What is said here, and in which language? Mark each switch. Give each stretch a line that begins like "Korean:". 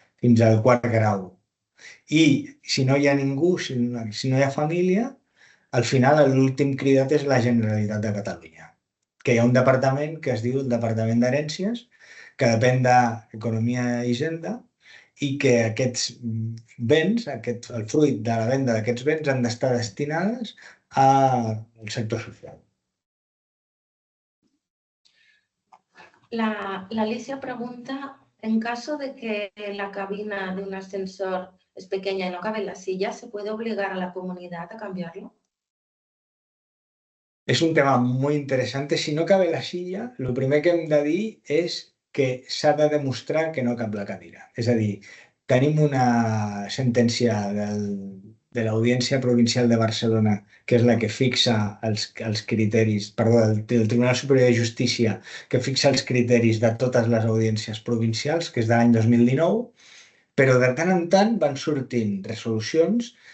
Catalan: Fins al quart grau. I si no hi ha ningú, si no hi ha família, al final l'últim cridat és la Generalitat de Catalunya, que hi ha un departament que es diu el Departament d'Herències, que depèn d'Economia i Hisenda, i que aquests béns, el fruit de la venda d'aquests béns han d'estar destinades al sector social.
Spanish: La Alicia pregunta, en caso de que la cabina de un ascensor es pequeña y no cabe en la silla, ¿se puede obligar a la comunidad a cambiarlo? Es un tema muy interesante. Si no cabe la silla,
Catalan: lo primer que hem de dir és que s'ha de demostrar que no cap la cadira. És a dir, tenim una sentència de l'Audiència Provincial de Barcelona, que és la que fixa els criteris, perdó, del Tribunal Superior de Justícia, que fixa els criteris de totes les audiències provincials, que és de l'any 2019, però de tant en tant van sortint resolucions